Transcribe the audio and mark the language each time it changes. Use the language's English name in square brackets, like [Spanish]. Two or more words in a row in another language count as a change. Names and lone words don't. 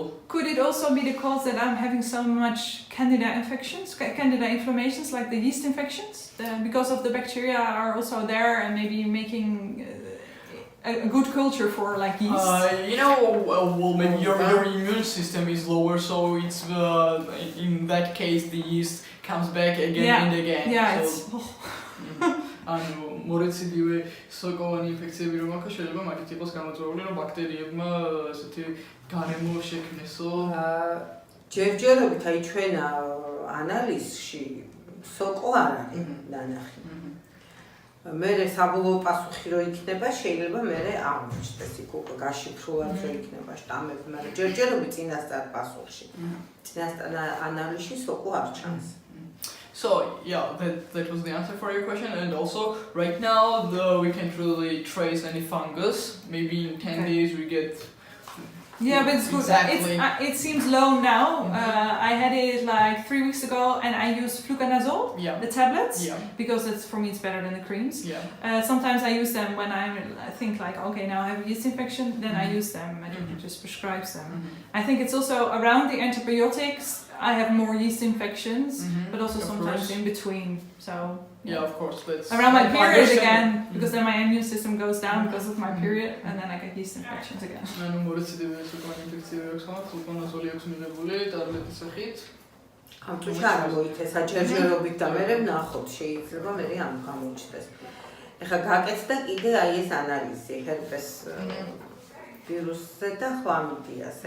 [English] Could it also be the cause that I'm having so much candida infections, candida inflammations, like the yeast infections, because of the bacteria are also there and maybe making a good culture for like yeast? Maybe your immune system is lower, so it's in that case the yeast comes back again and again. [Georgian] მორეციდივე სოკოვანი ინფექციები რომ აქვს შეიძლება მაგით იყოს გამოწვეული რომ ბაქტერიებმა ესეთი გარემო შექმნესო. ჯერჯერობით აი ჩვენ ანალიზში სოკო არ არის დანახი. მე საბოლოო პასუხი რო იქნება შეიძლება მე აღმოჩნდეს იქ უკვე გაშიფრულად რო იქნება შტამები, მაგრამ ჯერჯერობით წინასწარ პასუხში წინასწარ ანალიზში სოკო არ ჩანს. [English] So that was the answer for your question, and also right now we can't really trace any fungus. Maybe in 10 days we get. But it's good. It seems low now. I had it like 3 weeks ago, and I use fluconazole, the tablets, because for me it's better than the creams. Sometimes I use them when I think like, okay, now I have a yeast infection, then I use them and it just prescribes them. I think it's also around the antibiotics. I have more yeast infections, but also sometimes in between. So of course. That's around my period again, because then my immune system goes down because of my period, and then I get yeast infections again. [Georgian] საჯერჯერობით და მე ვნახოთ შეიძლება მე ამ გამოჩნდეს. ეხლა გაკეთდა კიდე აი ეს ანალიზი ჰერპეს ვირუსზე და ხლამიდიაზე.